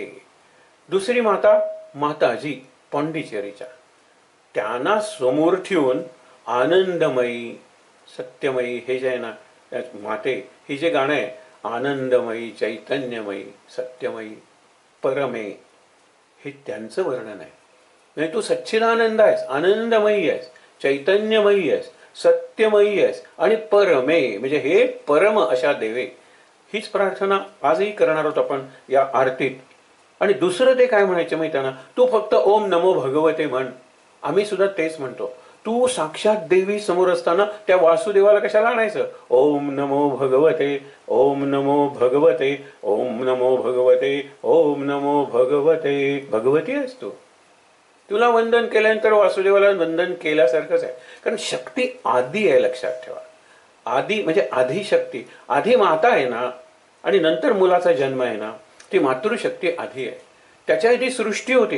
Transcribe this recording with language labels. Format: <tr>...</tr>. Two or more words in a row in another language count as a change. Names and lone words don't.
<mr>दुसरी माता माताजी पांडिचेरीच्या, त्यांना समोर ठेवून आनंदमयी सत्यमयी हे जे आहे ना माते, ही जे गाणं आहे,</mr> <sa>आनंदमयी चैतन्यमयी सत्यमयी परमे,</sa> <mr>हे त्यांचं वर्णन आहे. नाही तू सच्चिदानंद आहेस, आनंदमयी आहेस, चैतन्यमयी आहेस, सत्यमयी आहेस आणि परमे म्हणजे हे परम अशा देवे. हीच प्रार्थना आजही करणार आहोत आपण या आरतीत. आणि दुसरं ते काय म्हणायचे माहिती ना, तू फक्त</mr> <sa>ओम नमो भगवते</sa> <mr>म्हण. आम्ही सुद्धा तेच म्हणतो. तू साक्षात देवी समोर असताना त्या वासुदेवाला कशाला आणायचं?</mr> <sa>ओम नमो भगवते, ओम नमो भगवते, ओम नमो भगवते, ओम नमो भगवते.</sa> <mr>भगवती आहेस तू. तुला वंदन केल्यानंतर वासुदेवाला वंदन केल्यासारखंच आहे. कारण शक्ती आधी आहे, लक्षात ठेवा. आधी म्हणजे आधी शक्ती, आधी माता आहे ना, आणि नंतर मुलाचा जन्म आहे ना, ती मातृशक्ती आधी आहे. त्याच्या आधी सृष्टी होती.</mr>